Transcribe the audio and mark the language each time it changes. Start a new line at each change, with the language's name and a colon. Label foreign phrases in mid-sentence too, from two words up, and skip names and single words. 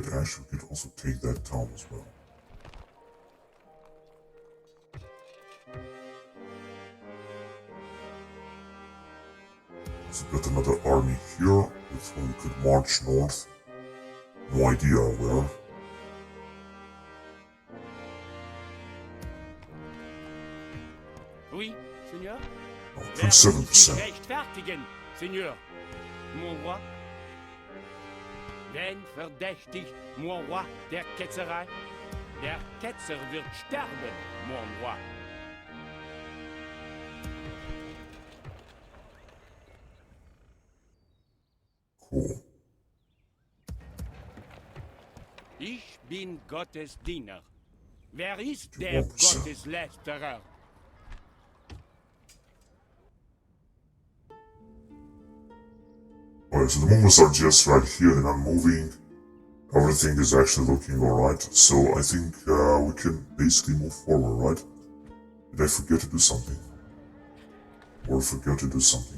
English: Actually, we could also take that town as well. So got another army here, with whom we could march north. No idea where.
French: Oui, Seigneur? Oh,
German: Wer muss sich 27%. rechtfertigen,
French: Seigneur? Mon roi?
German: Wen verdächtigt,
French: mon roi,
German: der Ketzerei? Der Ketzer wird sterben,
French: mon roi.
English: Cool.
German: Ich bin Gottes Diener. Wer ist der Gotteslästerer?
English: Alright, so the Mongols are just right here, they're not moving. Everything is actually looking alright, so I think we can basically move forward, right? Did I forget to do something? Or forget to do something?